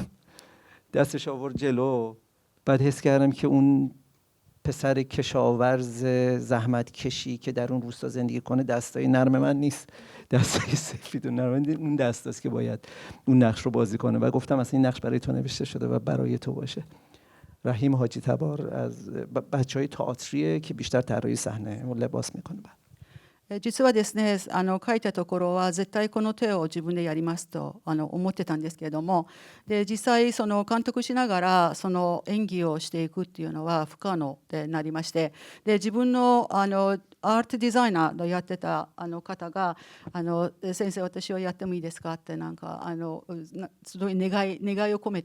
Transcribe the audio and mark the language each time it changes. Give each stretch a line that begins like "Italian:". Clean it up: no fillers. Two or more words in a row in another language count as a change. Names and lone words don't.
Persian: دستش آورد جلو، بعد حس کردم که اون پسر کشاورز زحمت کشی که در اون روستا زندگی کنه دستای نرم من نیست، دستای سفید و نرم اون دستاست که باید اون نقش رو بازی کنه. و گفتم اصلا این نقش برای تو نوشته شده و برای تو باشه. رحیم حاجی تبار از بچهای تئاتریه که بیشتر طراحی صحنه و لباس میکنه.
Japanese: 実はですね、書いたところは絶対この手を自分でやりますと思ってたんですけれども、で実際その監督しながらその演技をしていくっていうのは不可能でなりまして、で自分のあアートデザイナーのやってた方が先生私はやってもいいですかってなんかすごい願いを込め